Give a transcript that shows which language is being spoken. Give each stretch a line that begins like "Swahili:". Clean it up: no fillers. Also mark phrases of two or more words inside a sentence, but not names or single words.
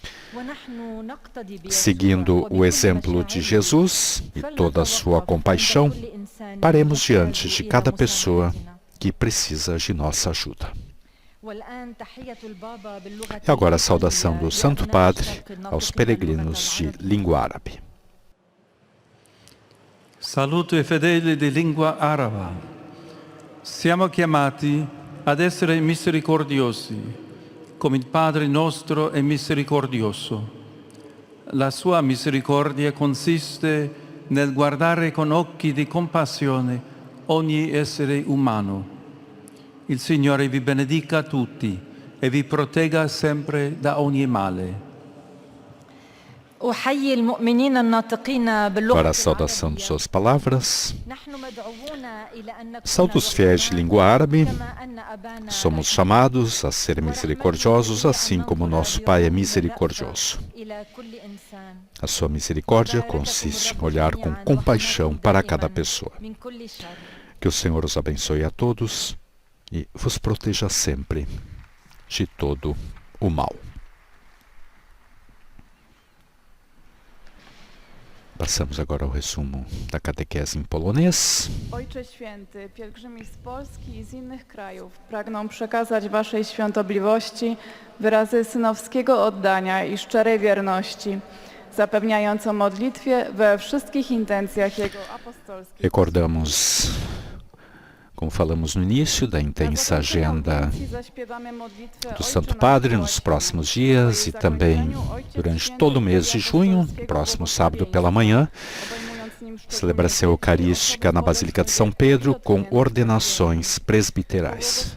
Portuguese: Seguindo o exemplo de Jesus e toda a sua compaixão, paremos diante de cada pessoa que precisa de nossa ajuda. E agora a saudação do Santo Padre aos peregrinos de língua árabe.
Italian: Saluto ai fedeli di lingua araba. Siamo chiamati ad essere misericordiosi, come il Padre nostro è misericordioso. La sua misericordia consiste nel guardare con occhi di compassione ogni essere umano. Il Signore vi benedica tutti e vi protegga sempre da ogni male.
Portuguese: Para a saudação de suas palavras, saudo os fiéis de língua árabe. Somos chamados a ser misericordiosos, assim como nosso Pai é misericordioso. A sua misericórdia consiste em olhar com compaixão para cada pessoa. Que o Senhor os abençoe a todos e vos proteja sempre de todo o mal. Passamos agora ao resumo da catequese em polonês.
Polish: Ojcze Święty, pielgrzymi z Polski i z innych krajów pragną przekazać Waszej świątobliwości wyrazy synowskiego oddania i szczerej wierności, zapewniając o modlitwie we wszystkich intencjach Jego apostolskich.
Portuguese: Recordamos, como falamos no início, da intensa agenda do Santo Padre nos próximos dias e também durante todo o mês de junho, no próximo sábado pela manhã, celebração eucarística na Basílica de São Pedro com ordenações presbiterais.